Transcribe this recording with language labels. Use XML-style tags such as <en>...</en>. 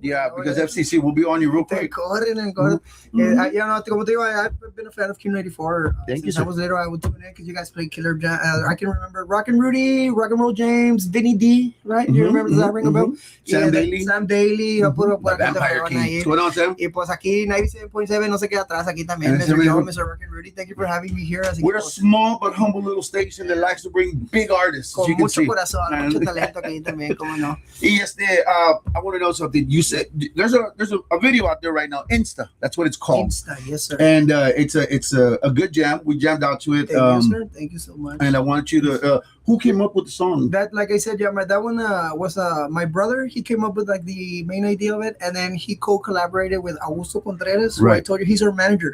<en>Yeah, because FCC will be on you real quick.</en> <es>Como te digo,</es> <en>I've been a fan of Q94. Thank you, sir. I was little, I would tune in because you guys played Killer Jam. I can remember Rocknrudy, Rock and Roll James, Vinny D, right? You remember, does that ring a bell? Sam Daly. Vampire King. What's going on, Sam?</en> <es>Y pues aquí 97.7 no se queda atrás aquí también.</es> <en>Mr. Rocknrudy, thank you for having me here. We're a small but humble little station that likes to bring big artists.</en> <es>Con mucho corazón, mucho talento aquí también, como no.</es> <en>Y I want to know something. You said there's a video out there right now, Insta. That's what it's called. Insta, yes, sir. And it's a good jam. We jammed out to it. Thank you, sir. Thank you so much. And I want you to. Who came up with the song? That, like I said, that one was my brother. He came up with like the main idea of it, and then he co-collaborated with Augusto Contreras, who I told you he's our manager.</en>